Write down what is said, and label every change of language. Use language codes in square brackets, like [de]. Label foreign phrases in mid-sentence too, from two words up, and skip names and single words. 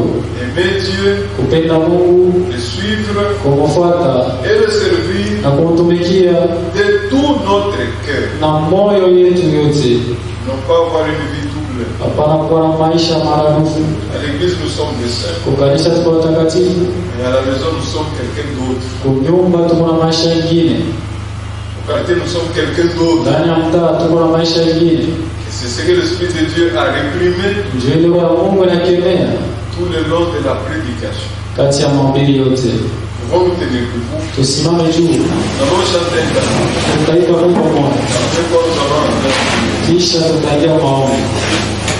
[fr] aimer Dieu, [sw] kupenda Mungu, [fr] le suivre [sw] kumfuata [fr] et le servir [sw] na kumtumikia [fr] de tout notre cœur. [sw] na moyo yetu yote. [fr] Non pas avoir une vie double. [sw] Hapana kuwa na maisha maradufu. [fr] À l'église, nous sommes des saints. [sw] Kwa kanisa tuko watakatifu, [fr] Mais à la maison, nous sommes quelqu'un d'autre. [sw] kwa nyumba tuko na maisha mengine, [fr] Au quartier, nous sommes quelqu'un d'autre. [sw] ndani ya mtaa tuko na maisha mengine. [fr] Et c'est ce que l'Esprit de Dieu a réprimé [sw] Ndio ile roho ya Mungu inakemea [fr] tout le long de la prédication. [sw] kati ya mahubiri yote. [fr] Pouvons nous tenir debout. [sw] Tusimame juu, [fr] Nous allons chanter un cantique. [sw] tutaimba wimbo mmoja, [fr] Après quoi, nous allons entrer. [sw] kisha tutaingia maombi.